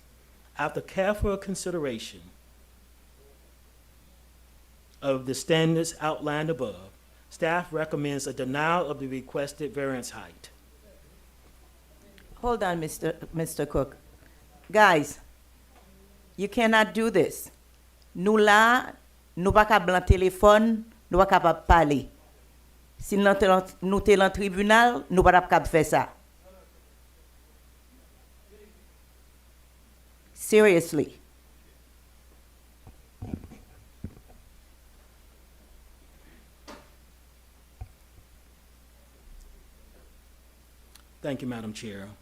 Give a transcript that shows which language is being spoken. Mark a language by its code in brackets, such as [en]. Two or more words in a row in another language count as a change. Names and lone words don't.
[en] After careful consideration of the standards outlined above, staff recommends a denial of the requested variance height. Hold on, Mr. Cook. Guys, you cannot do this. [ht] Nou la, nou pa ka blan téléphone, nou pa kapab pale. Si nou te lan tribunal, nou pa kapab fè ça. [en] Seriously. Thank you, Madam Chair.